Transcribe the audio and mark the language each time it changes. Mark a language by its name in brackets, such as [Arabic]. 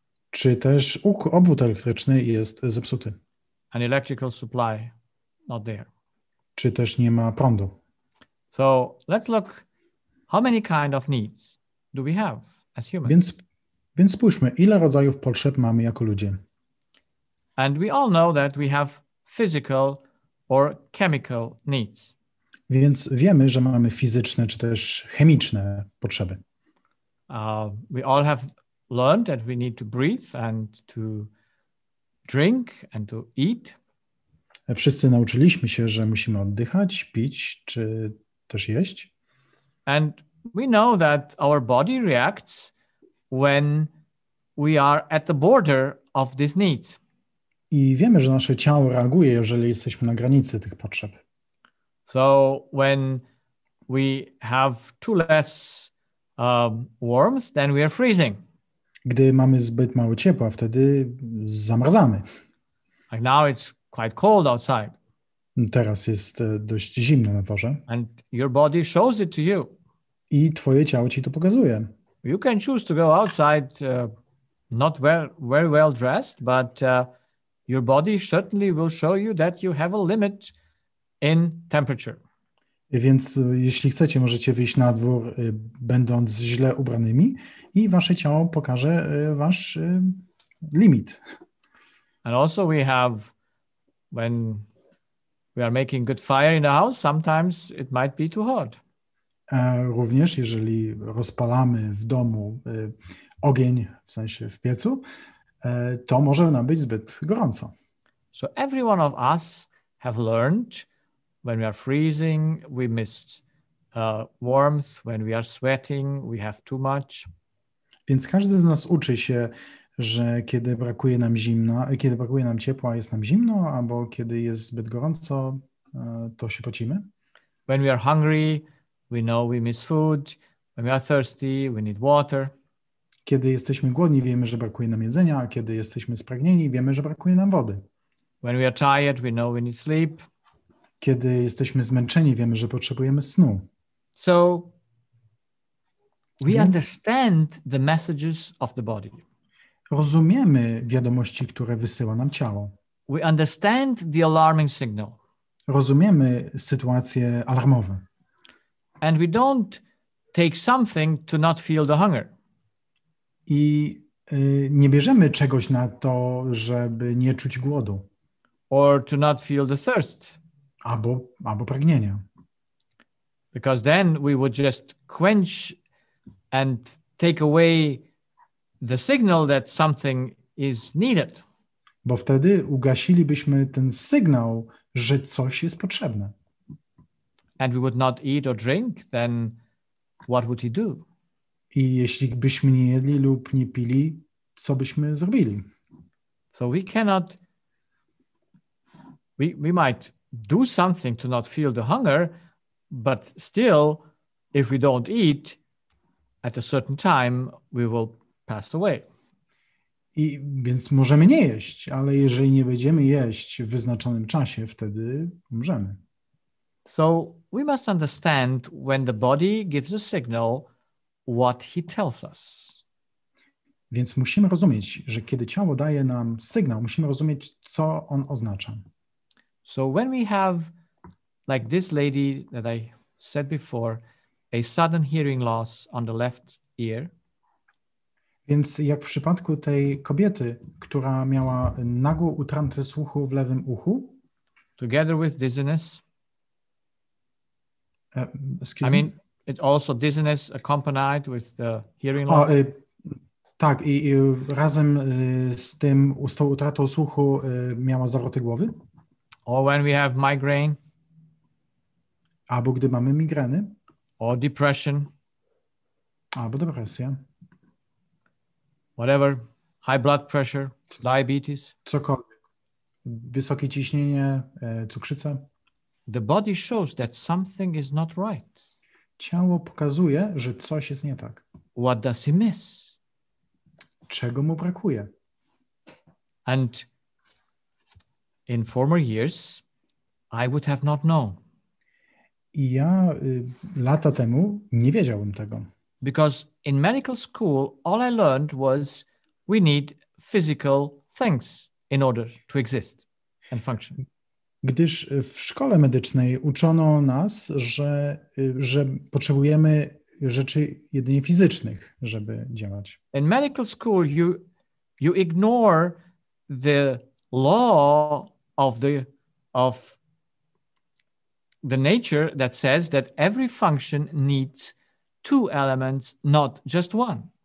[Polish] Czy też obwód elektryczny jest zepsuty? [English] An electrical supply not there. [Polish] Czy też nie ma prądu? [English] So let's look how many kind of needs do we have as humans. [Polish] Więc spójrzmy, ile rodzajów potrzeb mamy jako ludzie. [English] And we all know that we have physical or chemical needs. [Polish] Więc wiemy, że mamy fizyczne czy też chemiczne potrzeby. [English] We all have learned that we need to breathe and to drink and to eat. [Polish] Wszyscy nauczyliśmy się, że musimy oddychać, pić czy też jeść. [English] And we know that our body reacts when we are at the border of these needs. [Polish] I wiemy, że nasze ciało reaguje, jeżeli jesteśmy na granicy tych potrzeb. [English] So when we have too less warmth, then we are freezing. [Polish] Gdy mamy zbyt mało ciepła, wtedy zamarzamy. [English] Like now it's quite cold outside. [Polish] Teraz jest dość zimno na dworze. [English] And your body shows it to you. [Polish] I twoje ciało ci to pokazuje. [English] You can choose to go outside not very well dressed, but your body certainly will show you that you have a limit in temperature. [Polish] Więc jeśli chcecie, możecie wyjść na dwór, będąc źle ubranymi i wasze ciało pokaże wasz limit. [English] And also we have, when we are making good fire in the house, sometimes it might be too hot. [Polish] Również jeżeli rozpalamy w domu ogień, w sensie w piecu, to może nam być zbyt gorąco. [English] So every one of us have learned when we are freezing, we miss warmth. When we are sweating, we have too much. [Polish] Więc każdy z nas uczy się, że kiedy brakuje nam kiedy brakuje nam ciepła, jest nam zimno, albo kiedy jest zbyt gorąco, to się pocimy. [English] When we are hungry, we know we miss food. When we are thirsty, we need water. [Polish] Kiedy jesteśmy głodni, wiemy, że brakuje nam jedzenia, a kiedy jesteśmy spragnieni, wiemy, że brakuje nam wody. [English] When we are tired, we know we need sleep. [Polish] Kiedy jesteśmy zmęczeni, wiemy, że potrzebujemy snu. [English] So we understand the messages of the body. [Polish] Rozumiemy wiadomości, które wysyła nam ciało. [English] We understand the alarming signal. [Polish] Rozumiemy sytuacje alarmowe. [English] And we don't take something to not feel the hunger. [Polish] I nie bierzemy czegoś na to, żeby nie czuć głodu. [English] Or to not feel the thirst. [Polish] Albo pragnienia. [English] Because then we would just quench and take away the signal that something is needed. [Polish] Bo wtedy ugasilibyśmy ten sygnał, że coś jest potrzebne. [English] And we would not eat or drink, then what would he do? [Polish] I jeśli byśmy nie jedli lub nie pili, co byśmy zrobili? [English] So we cannot, we might do something to not feel the hunger, but still, if we don't eat, at a certain time, we will pass away. [Polish] I więc możemy nie jeść, ale jeżeli nie będziemy jeść w wyznaczonym czasie, wtedy umrzemy. [English] So we must understand when the body gives a signal, what he tells us. [Polish] Więc musimy rozumieć, że kiedy ciało daje nam sygnał, musimy rozumieć, co on oznacza. [English] So when we have, like this lady that I said before, a sudden hearing loss on the left ear. [Polish] Więc jak w przypadku tej kobiety, która miała nagłą utratę słuchu w lewym uchu, [English] together with dizziness. I mean, it also dizziness accompanied with the hearing loss. [Polish] Tak, i razem z tą utratą słuchu miała zawroty głowy. [English] Or when we have migraine. [Polish] Albo gdy mamy migreny. [English] Or depression. [Polish] Albo depresję. [English] Whatever, high blood pressure, diabetes. [Polish] Cokolwiek. Wysokie ciśnienie, cukrzyca. [English] The body shows that something is not right. [Polish] Ciało pokazuje, że coś jest nie tak. [English] What does he miss? [Polish] Czego mu brakuje? [English] And in former years, I would have not known. [Polish] I ja lata temu nie wiedziałem tego. [English] Because in medical school, all I learned was we need physical things in order to exist and function. [Polish] Gdyż w szkole medycznej uczono nas, że potrzebujemy rzeczy jedynie fizycznych, żeby działać. [English] In medical school, you ignore the law of the nature that says that every function needs two elements, not just one.